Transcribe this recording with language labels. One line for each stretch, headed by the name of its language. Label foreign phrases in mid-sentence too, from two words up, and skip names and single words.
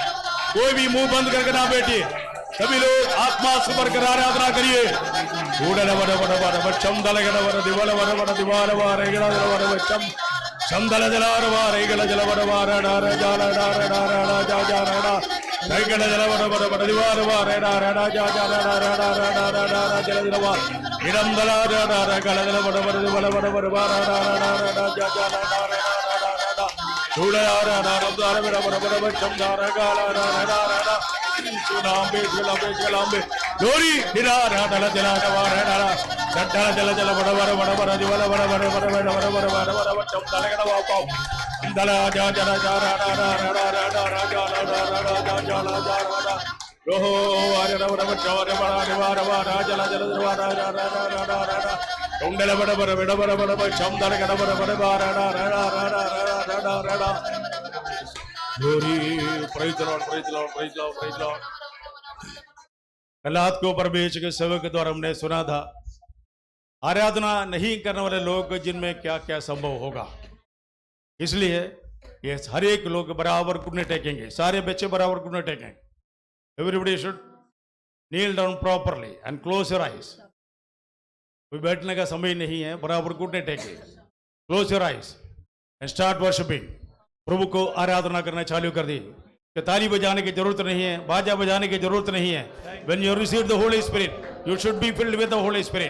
Hindi: कोई भी मुंह बंद करके ना बैठिए, सभी लोग आत्मा से भरकर आराधना करिए। चंदल जलार वारे गल जल वर वार डार जाल डार डार जा जा रा गल जल वर वर वर दीवार वारे डार डा जा जा रा रा रा रा रा रा जल जल वा इरम दला रा रा गल जल वर वर वर वर वर वार रा रा रा जा जा रा रा रा धूड़ा रा रा रब्दार वर वर वर चमदार गाल रा रा रा सुनांबे जलांबे लोरी हिरा रा दल जला वार रा चट्टा जल जल वर वर वर वर दिवल वर वर वर वर वर वर वर वर चमदार गड़ वा पाओ दला जा जा रा रा रा रा रा रा रा रा जा रा रा रा जा जा रा जा रा रोहो आरे रा वर वर वर वर वर वर जल जल वर रा रा रा रा रा रा उंडल वर वर वर वर वर वर चमदार गड़ वर वर वर रा रा रा रा रा रा रा रा
English: Glory, praise the Lord, praise the Lord, praise the Lord, praise the Lord.
Hindi: कल रात को परमेश्वर के सेवक के द्वारा हमने सुना था आराधना नहीं करने वाले लोग जिनमें क्या क्या संभव होगा। इसलिए ये हर एक लोग बराबर घुटने टेकेंगे, सारे बच्चे बराबर घुटने टेकेंगे।
English: Everybody should kneel down properly and close your eyes.
Hindi: कोई बैठने का समय नहीं है, बराबर घुटने टेके।
English: Close your eyes and start worshiping.
Hindi: प्रभु को आराधना करना चालू कर दी। ताली बजाने की जरूरत नहीं है, बाजा बजाने की जरूरत नहीं है।
English: When you receive the Holy Spirit, you should be filled with the Holy Spirit.